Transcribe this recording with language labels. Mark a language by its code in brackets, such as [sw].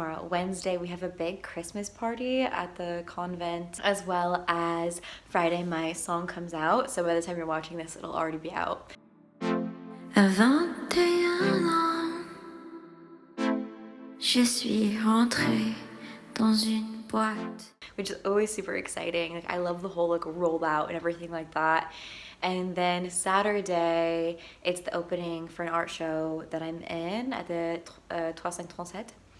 [en] Wednesday we have a big Christmas party at the convent, as well as Friday my song comes out, so by the time you're watching this it'll already be out. [fr] À 21 ans, je suis rentrée dans une boîte. [en] Which is always super exciting. Like, I love the whole like rollout and everything like that. And then Saturday, it's the opening for an art show that I'm in at the 3537.